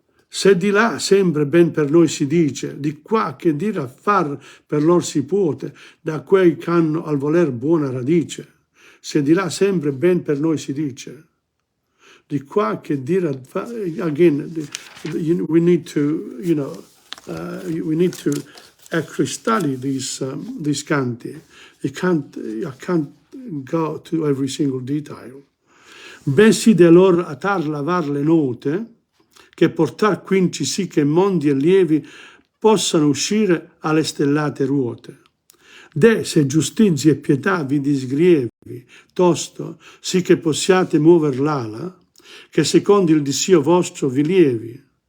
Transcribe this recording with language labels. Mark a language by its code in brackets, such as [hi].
[it] Se di là sempre ben per noi si dice, di qua che dire a far per lor si puote, da quei c'hanno al voler buona radice. Se di là sempre ben per noi si dice, di qua che dire a far, [en] again, we need to, we need to actually study these canti. I can't go to every single detail. [it] Bensì de lor atar lavar le note, che portar quinci sì che mondi e lievi possano uscire alle stellate ruote. De se giustizia e pietà vi disgrievi, tosto, sì che possiate muover l'ala, che secondo il dissio vostro vi lievi.